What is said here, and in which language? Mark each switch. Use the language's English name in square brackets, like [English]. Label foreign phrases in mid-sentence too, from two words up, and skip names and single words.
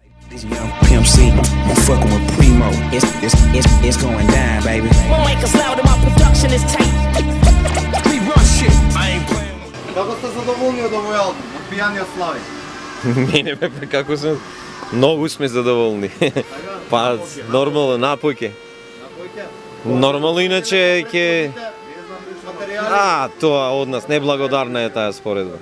[English] This young Pimp C, I'm fucking with Primo. It's going down, baby. My mic is loud and my production is tight. We run shit. I ain't playing. [Macedonian] Како сте задоволни од овој албум, од Пијаниот Слави? Мене бе, како сум, многу сме задоволни. Па, нормално, напојке. Нормално, иначе ќе... Тоа од нас, неблагодарна е таа споредба.